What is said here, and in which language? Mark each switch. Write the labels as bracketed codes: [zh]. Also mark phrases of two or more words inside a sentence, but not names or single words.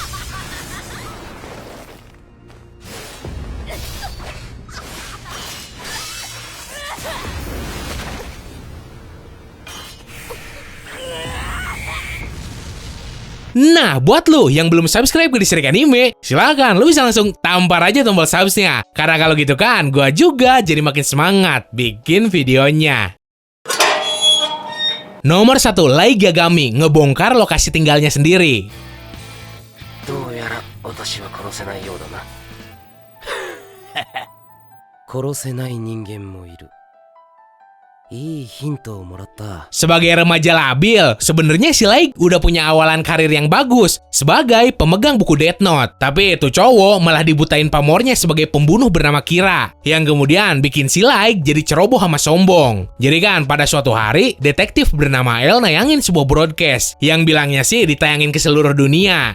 [id] Nah, buat lu yang belum subscribe ke Distrik Anime, silakan lu bisa langsung tampar aja tombol subsnya. Karena kalau gitu kan, gua juga jadi makin semangat bikin videonya. Nomor 1, Light Yagami ngebongkar lokasi tinggalnya sendiri. [ja] どうやら私は殺せないようだな。殺せない人間もいる。いいヒントをもらった。 [id] Sebagai remaja labil, sebenarnya si Light udah punya awalan karir yang bagus sebagai pemegang buku Death Note. Tapi itu cowok malah dibutain pamornya sebagai pembunuh bernama Kira, yang kemudian bikin si Light jadi ceroboh sama sombong. Jadi kan pada suatu hari, detektif bernama El nayangin sebuah broadcast yang bilangnya sih ditayangin ke seluruh dunia.